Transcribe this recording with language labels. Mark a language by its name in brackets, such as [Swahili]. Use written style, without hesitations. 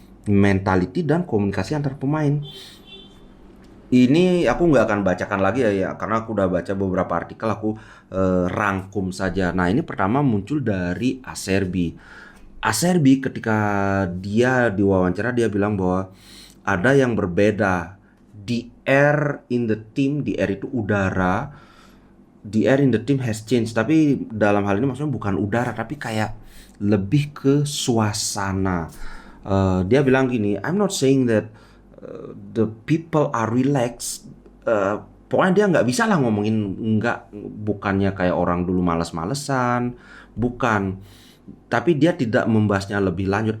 [Indonesian] Mentality dan komunikasi antar pemain. Ini aku nggak akan bacakan lagi ya, karena aku udah baca beberapa artikel, aku rangkum saja. Nah, ini pertama muncul dari Acerbi. Acerbi ketika dia diwawancara, dia bilang bahwa ada yang berbeda. [English] The air in the team, the air [Indonesian] itu udara, [English] the air in the team has changed. [Indonesian] Tapi dalam hal ini maksudnya bukan udara, tapi kayak lebih ke suasana. Dia bilang gini, [English] I'm not saying that the people are relaxed. [Indonesian] Pokoknya dia nggak bisa lah ngomongin bukannya kayak orang dulu malas-malesan, bukan. Tapi dia tidak membahasnya lebih lanjut.